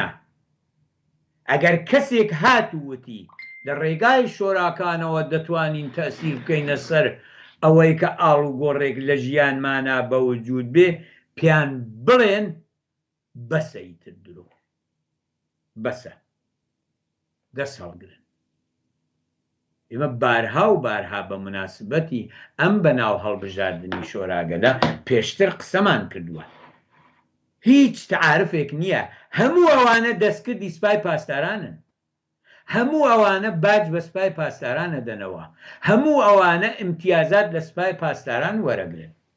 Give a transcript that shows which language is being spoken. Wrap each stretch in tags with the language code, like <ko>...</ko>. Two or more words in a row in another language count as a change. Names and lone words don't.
<ckb>ئەگەر کەسێک هاتووتی لە ڕێگای شۆراکانەوە دەتوانین تەسیر بکەینە سەر ئەوەی کە ئاڵ و گۆڕێک لە ژیانمانە بەوجود بێ، پیان بڵێن بەسە ئیتر درۆ، بەسە دەست هەڵگرن. ئێمە بارها و بارها بە مناسبەتی ئەم بەناو هەڵبژاردننی شۆراگەدا پێشتر قسەمان کردووە. هیچ تعارفێک نییە. هەموو ئەوانە دەستکردی سوپای پاسدارانن، هەموو ئەوانە باج بە سوپای پاسدارانە دەنەوە، هەموو ئەوانە ئیمتیازات لە سوپای پاسداران وەرەگرن.</ckb>